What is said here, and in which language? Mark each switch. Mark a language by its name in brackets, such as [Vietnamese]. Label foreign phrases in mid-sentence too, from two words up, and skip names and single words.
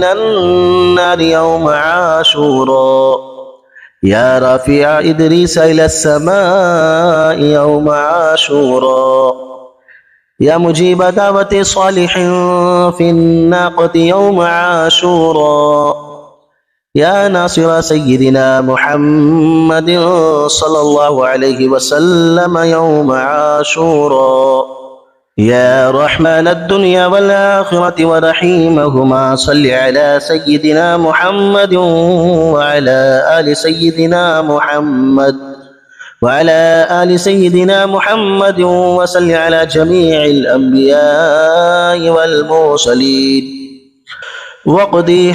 [Arabic] النار یوم عاشورا، یا رافع ادریس الى السماء یوم عاشورا، یا مجیب دعوت صالح فی الناقۃ یوم عاشورا، یا ناصر سیدنا محمد صلی اللہ علیہ وسلم یوم عاشورا، یا رحمن الدنیا والآخرة ورحیمہما صلی علی سیدنا محمد وعلى آل سیدنا محمد وصل على جميع الأنبياء والمرسلين واقضي